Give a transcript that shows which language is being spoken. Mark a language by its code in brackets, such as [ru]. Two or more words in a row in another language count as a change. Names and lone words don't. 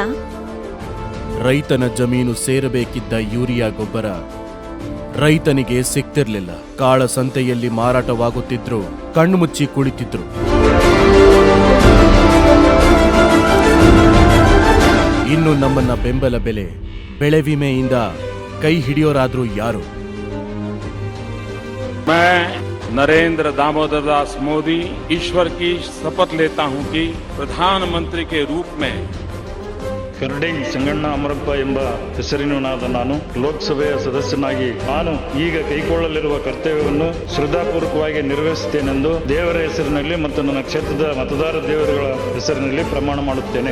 [kn] ರೈತನ ಜಮೀನು ಸೇರಬೇಕಿದ್ದ ಯೂರಿಯಾ ಗೊಬ್ಬರ ರೈತನಿಗೆ ಸಿಗ್ತಿರ್ಲಿಲ್ಲ. ಕಾಳ ಸಂತೆಯಲ್ಲಿ ಮಾರಾಟವಾಗುತ್ತಿದ್ರು, ಕಣ್ಣುಮುಚ್ಚಿ ಕುಳಿತಿದ್ರು. ಇನ್ನು ನಮ್ಮನ್ನ ಬೆಂಬಲ ಬೆಲೆ, ಬೆಳೆ ವಿಮೆಯಿಂದ ಕೈ ಹಿಡಿಯೋರಾದ್ರೂ ಯಾರು? [hi] मैं नरेंद्र दामोदर दास मोदी ईश्वर की शपथ लेता हूं कि प्रधानमंत्री के रूप में [kn] ಕರಡಿ ಸಂಗಣ್ಣ ಅಮರಪ್ಪ ಎಂಬ ಹೆಸರಿನವನಾದ ನಾನು ಲೋಕಸಭೆಯ ಸದಸ್ಯನಾಗಿ ನಾನು ಈಗ ಕೈಗೊಳ್ಳಲಿರುವ ಕರ್ತವ್ಯವನ್ನು ಶ್ರದ್ಧಾಪೂರ್ವಕವಾಗಿ ನಿರ್ವಹಿಸುತ್ತೇನೆಂದು ದೇವರ ಹೆಸರಿನಲ್ಲಿ ಮತ್ತು ನನ್ನ ಕ್ಷೇತ್ರದ ಮತದಾರ ದೇವರುಗಳ ಹೆಸರಿನಲ್ಲಿ ಪ್ರಮಾಣ ಮಾಡುತ್ತೇನೆ.